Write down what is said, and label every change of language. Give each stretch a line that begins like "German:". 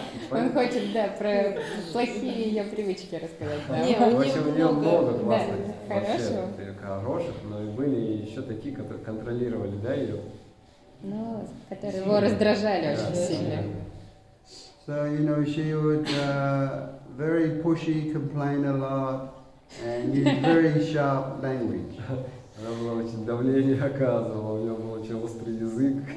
Russian: Он хочет, да, про плохие ее привычки рассказать. Да. Не, В общем, у нее много классных, Да, вообще, хороших, но и были еще такие, которые контролировали, да, ее. Ну, которые его раздражали очень сильно.
English: So, she would very pushy, complain a lot, and use very sharp language.
Russian: Она была очень давление оказывала, у нее был очень острый язык.